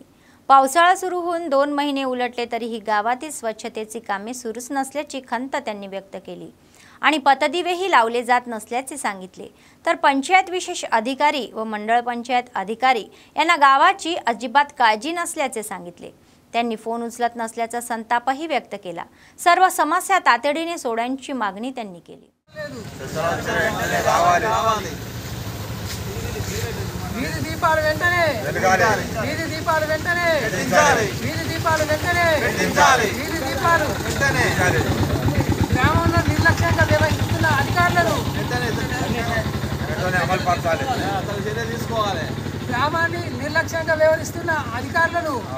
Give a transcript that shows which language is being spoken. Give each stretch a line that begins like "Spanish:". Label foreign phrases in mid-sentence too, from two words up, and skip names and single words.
Marathi: पावसाळा सुरू होऊन 2 महिने उलटले तरीही गावातील स्वच्छतेची कामे सुरूच नसल्याची खंत त्यांनी व्यक्त केली आणि पथदिवेही लावले जात नसल्याचे सांगितले। तर पंचायत विशेष अधिकारी व मंडळ पंचायत अधिकारी यांना गावाची अजिबात काळजी नसल्याचे सांगितले। त्यांनी फोन उचलत नसल्याचा संतापही व्यक्त केला। सर्व समस्या तातडीने सोडण्याची मागणी त्यांनी केली।
Telugu: గ్రామంలో నిర్లక్ష్యంగా వ్యవహరిస్తున్న అధికారులను గ్రామాన్ని నిర్లక్ష్యంగా వ్యవహరిస్తున్న అధికారులను